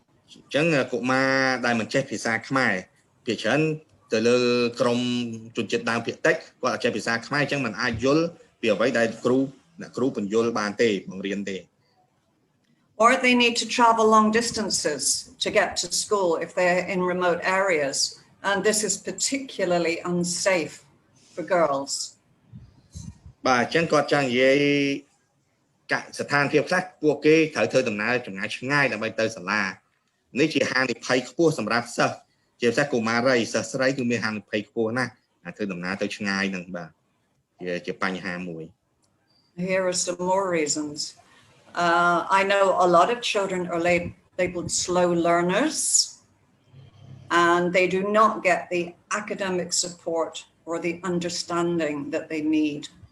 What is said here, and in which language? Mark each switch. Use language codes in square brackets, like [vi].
[km] អញ្ចឹងកុមារដែលមិនចេះភាសាខ្មែរភាគច្រើនទៅលើក្រុមជនជាតិដើមភាគតិចគាត់អត់ចេះភាសាខ្មែរអញ្ចឹងមិនអាចយល់ពីអ្វីដែលអ្នកគ្រូបញ្យល់បានទេបង្រៀនទេ [en] Or they need to travel long distances to get to school if they're in remote areas, and this is particularly unsafe for girls. [km] បាទអញ្ចឹងគាត់ចង់និយាយកស្ថានភាពខ្លះពួកគេត្រូវធ្វើដំណើរចម្ងាយឆ្ងាយដើម្បីទៅសាលានេះជាហានិភ័យខ្ពស់សម្រាប់សិស្សជាពិសេសកុមារីសិស្សស្រីគឺមានហានិភ័យខ្ពស់ណាស់ធ្វើដំណើរទៅឆ្ងាយហ្នឹងបាទជាបញ្ហាមួយ [en] Here are some more reasons. I know a lot of children are labeled slow learners and they do not get the academic support or the understanding that they need.